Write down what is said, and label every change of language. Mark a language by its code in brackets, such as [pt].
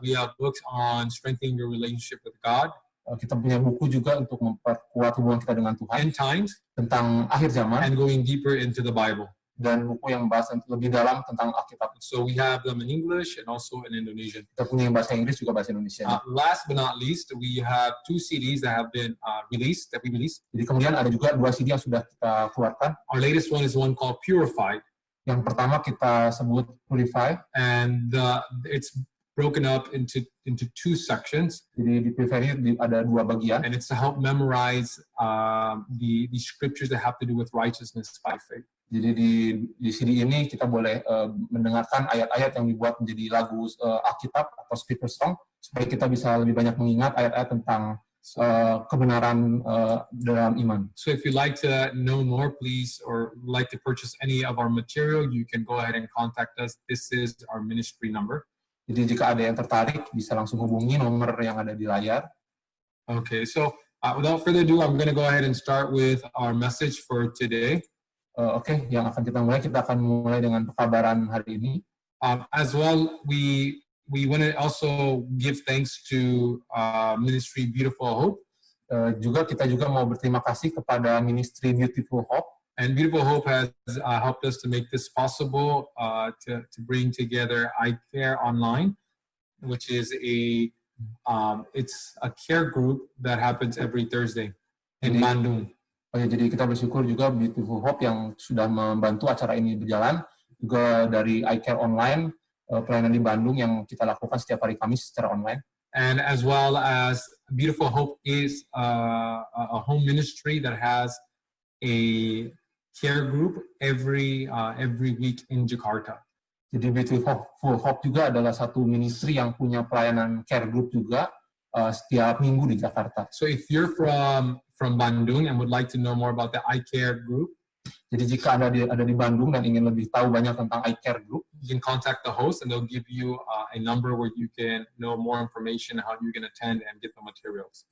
[en] We have books on strengthening your relationship with God. [id] Kita punya buku juga untuk memperkuat hubungan kita dengan Tuhan. [en] End times. [id] Tentang akhir zaman. [en] And going deeper into the Bible. [id] Dan buku yang bahas lebih dalam tentang Alkitab. [en] So we have them in English and also in Indonesian. [id] Kita punya yang bahasa Inggris juga bahasa Indonesia. [en] Last but not least, we have 2 CDs that have been released. [id] Jadi kemudian ada juga 2 CD yang sudah kita keluarkan. [en] Our latest one is one called Purified. [id] Yang pertama kita sebut Purify. [en] And it's broken up into 2 sections. [id] Jadi di Purify ini ada 2 bagian. [en] And it's to help memorize the scriptures that have to do with righteousness by faith. [id] Jadi di CD ini kita boleh mendengarkan ayat-ayat yang dibuat menjadi lagu Alkitab atau [en] scripture song [id] supaya kita bisa lebih banyak mengingat ayat-ayat tentang kebenaran dalam iman. [en] So if you'd like to know more, please, or like to purchase any of our material, you can go ahead and contact us. This is our ministry number. [id] Jadi jika ada yang tertarik bisa langsung hubungi nomor yang ada di layar. [en] Okay, so without further ado, I'm going to go ahead and start with our message for today. [id] Oke, yang akan kita akan mulai dengan pekabaran hari ini. [en] As well, we want to also give thanks to Ministry Beautiful Hope. [id] Kita juga mau berterima kasih kepada Ministry Beautiful Hope. [en] And Beautiful Hope has helped us to make this possible, to bring together iCare Online, which is it's a care group that happens every Thursday in Bandung. [id] Jadi kita bersyukur juga Beautiful Hope yang sudah membantu acara ini berjalan, juga dari iCare Online, pelayanan di Bandung yang kita lakukan setiap hari Kamis secara online. [en] And as well as Beautiful Hope is a home ministry that has a care group every week in Jakarta. [id] Jadi Beautiful Hope juga adalah satu ministry yang punya pelayanan care group juga setiap minggu di Jakarta. [en] So if you're from Bandung and would like to know more about the iCare group, [id] Jadi jika Anda ada di Bandung dan ingin lebih tahu banyak tentang iCare Group, [en] you can contact the host and they'll give you a number where you can know more information how you can attend and get the materials.